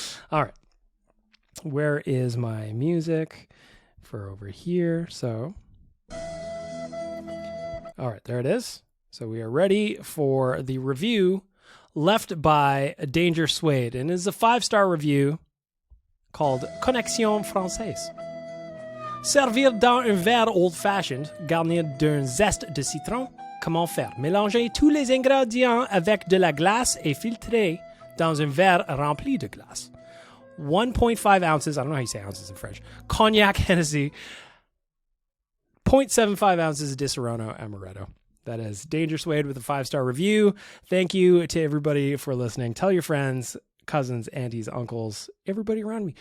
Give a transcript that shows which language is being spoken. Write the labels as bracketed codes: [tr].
[en] All right. Where is my music for over here? So, all right, there it is. So we are ready for the review left by Danger Suede, and is a 5-star review called Connexion Française. [fr] Servir dans un verre old-fashioned, garni d'un zeste de citron. Comment faire? Mélanger tous les ingrédients avec de la glace et filtrer dans un verre rempli de glace. [en] 1.5 ounces, I don't know how you say ounces in French, Cognac Hennessy. 0.75 ounces of Disaronno Amaretto. That is Danger Suede with a 5-star review. Thank you to everybody for listening. Tell your friends, cousins, aunties, uncles, everybody around me.